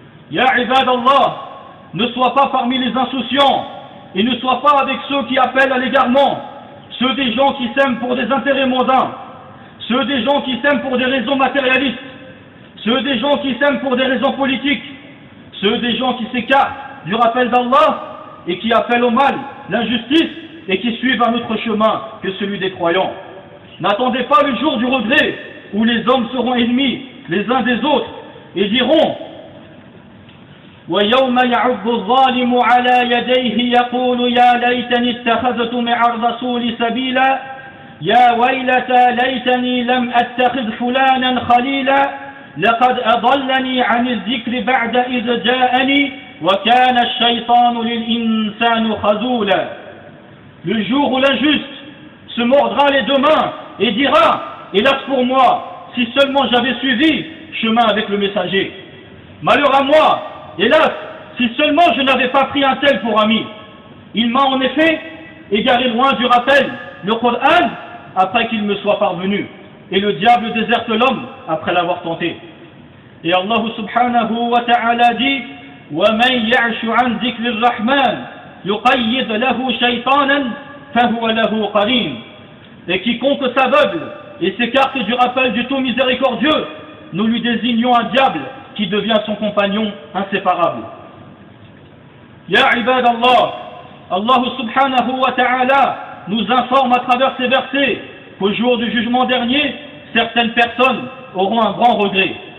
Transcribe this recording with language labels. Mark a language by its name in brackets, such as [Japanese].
[French] Ya ibad Allah, ne sois pas parmi les insouciants et ne sois pas avec ceux qui appellent à l'égarement, ceux des gens qui s'aiment pour des intérêts mondains, ceux des gens qui s'aiment pour des raisons matérialistes, ceux des gens qui s'aiment pour des raisons politiques, ceux des gens qui s'écartent du rappel d'Allah et qui appellent au mal, l'injustice et qui suivent un autre chemin que celui des croyants. N'attendez pas le jour du regret où les hommes seront ennemis les uns des autres et diront [Arabic] ويوم يعض الظالم على يديه يقول يا ليتني اتخذت مع الرسول سبيلا يا ويلتى ليتني لم اتخذ فلانا خليلا لقد اضلني عن الذكر بعد اذ جاءني وكان الشيطان للانسان خذولا. [French] Le jour où l'injuste se mordra les deux mains et dira, hélas pour moi, si seulement j'avais suivi chemin avec le messager. Malheur à moi, hélas, si seulement je n'avais pas pris un tel pour ami. Il m'a en effet égaré loin du rappel, le Coran, après qu'il me soit parvenu. Et le diable déserte l'homme après l'avoir tenté. [Arabic] يا الله سبحانه وتعالى دي ومن يعش عن ذكر الرحمن يقيد له شيطانا فهو له قرين. [French] Et quiconque s'aveugle et s'écarte du rappel du tout miséricordieux, nous lui désignons un diable qui devient son compagnon inséparable. Ya ibad Allah, Allah subhanahu wa ta'ala nous informe à travers ces versets qu'au jour du jugement dernier, certaines personnes auront un grand regret.